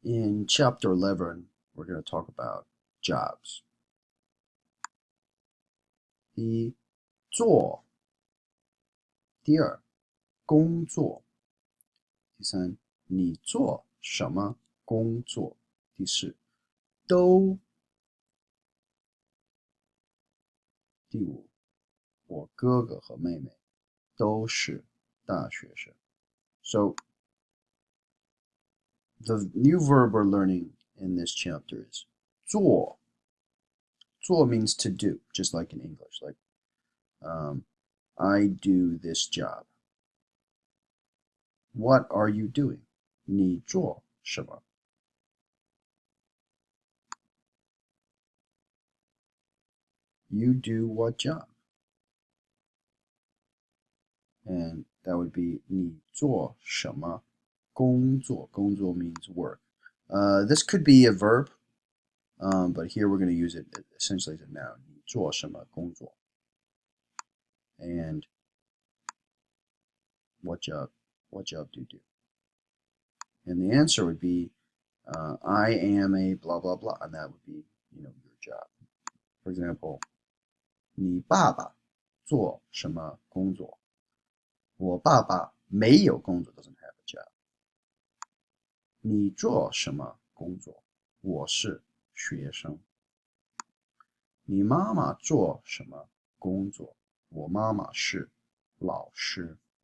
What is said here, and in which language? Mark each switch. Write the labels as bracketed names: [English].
[English] In Chapter 11, we're going to talk about jobs. [Chinese] 第一，做；第二，工作；第三，你做什么工作；第四，都；第五，我哥哥和妹妹都是大学生。 [English] So, the new verb we're learning in this chapter is 做. 做 means to do, just like in English. Like, I do this job. What are you doing? [Chinese] 你做什么? [English] You do what job? And that would be [Chinese] 你做什么工作? [English] 工作 means work. This could be a verb, but here we're going to use it essentially as a noun. [Chinese] 你做什么工作? [English] And what job do you do? And the answer would be, I am a blah, blah, blah. And that would be, your job. For example, [Chinese] 你爸爸做什么工作? 我爸爸没有工作 [English] doesn't have a job. [Chinese] 你做什么工作?我是学生。你妈妈做什么工作?我妈妈是老师。